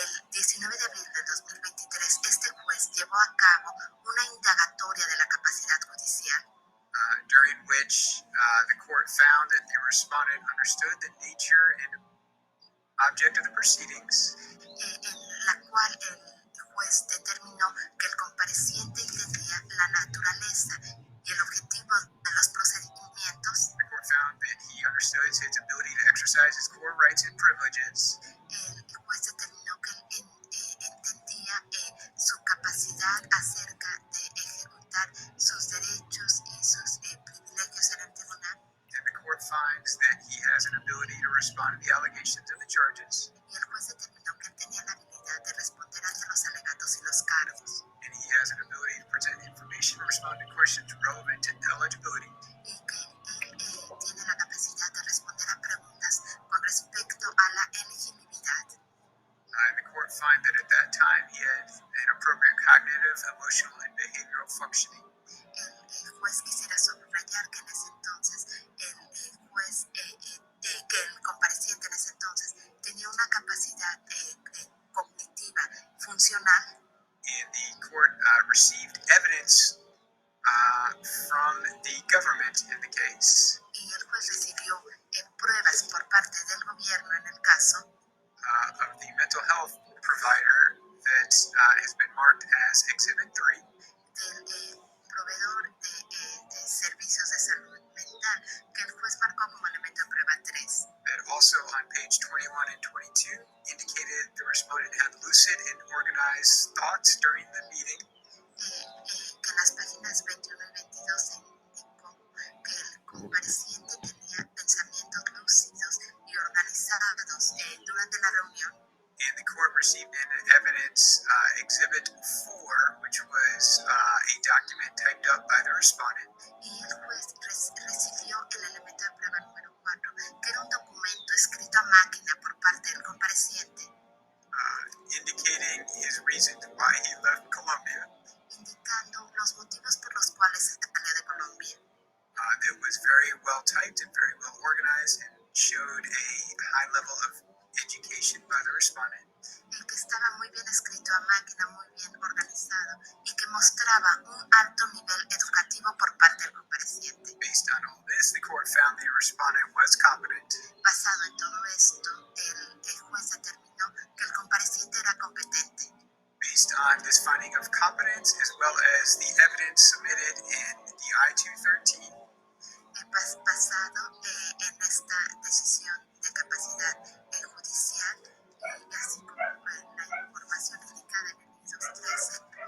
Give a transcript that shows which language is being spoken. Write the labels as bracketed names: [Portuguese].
[Spanish] 19 de abril de 2023, este juez llevó a cabo una indagatoria de la capacidad judicial, [English] during which the court found that the respondent understood the nature and object of the proceedings, [Spanish] en la cual el juez determinó que el compareciente entendía la naturaleza y el objetivo de los procedimientos. [English] The court found that he understood his ability to exercise his core rights and privileges, [Spanish] El juez determinó que él entendía su capacidad acerca de ejecutar sus derechos y sus privilegios en el tribunal. [English] and the court finds that he has an ability to respond to the allegations of the charges, [Spanish] Y el juez determinó que él tenía la habilidad de responder ante los alegatos y los cargos, [English] and he has an ability to present information and respond to questions relevant to eligibility, [Spanish] y que él tiene la capacidad de responder a preguntas con respecto a la elegibilidad. [English] and the court find that at that time he had an appropriate cognitive, emotional, and behavioral functioning. [Spanish] El juez quisiera subrayar que en ese entonces el juez, que el compareciente en ese entonces tenía una capacidad cognitiva, funcional, [English] And the court received evidence from the government in the case [Spanish] y el juez recibió pruebas por parte del gobierno en el caso [English] of the mental health provider that has been marked as Exhibit 3, [Spanish] del proveedor de servicios de salud mental que el juez marcó como elemento de prueba 3. [English] that also on page 21 and 22 indicated the respondent had lucid and organized thoughts during the meeting, [Spanish] Que en las páginas 21 y 22 se indicó que el compareciente tenía pensamientos lúcidos y organizados durante la reunión. [English] and the court received in evidence Exhibit 4, which was a document typed up by the respondent, [Spanish] Y el juez recibió el elemento de prueba número 4, que era un documento escrito a máquina por parte del compareciente, [English] indicating his reasons why he left Colombia, [Spanish] indicando los motivos por los cuales salió de Colombia. [English] that was very well typed and very well organized and showed a high level of education by the respondent. [Spanish] El que estaba muy bien escrito a máquina, muy bien organizado y que mostraba un alto nivel educativo por parte del compareciente. [English] Based on all this, the court found the respondent was competent. [Spanish] Basado en todo esto, el juez determinó que el compareciente era competente. [English] Based on this finding of competence, as well as the evidence submitted in the I-213, [Spanish] Basado en esta decisión de capacidad judicial y así como la información indicada en el I-213,